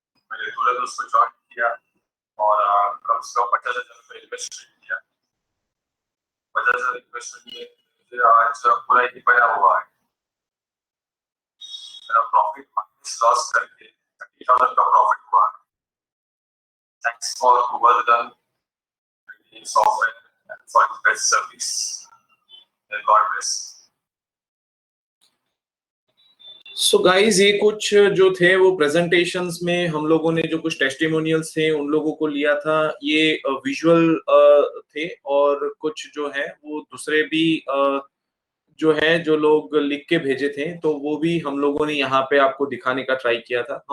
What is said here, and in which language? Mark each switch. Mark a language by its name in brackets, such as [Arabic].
[Hindi] मैंने तुरंत उसको ज्वाइन किया और कम से कम 50,000 रुपये इन्वेस्ट किया. 50,000 इन्वेस्टमेंट में मुझे आज पूरा ही बना हुआ है. मेरा प्रॉफिट माइनस लॉस करके 30,000 का प्रॉफिट हुआ. [English] Thanks for Google software and for its best service. God bless. [Hindi] So guys ये कुछ जो थे वो प्रेजेंटेशंस में हम लोगों ने जो कुछ टेस्टिमोनियल्स थे उन लोगों को लिया था। ये विजुअल थे और कुछ जो है वो दूसरे भी जो है जो लोग लिख के भेजे थे तो वो भी हम लोगों ने यहाँ पे आपको दिखाने का ट्राई किया था।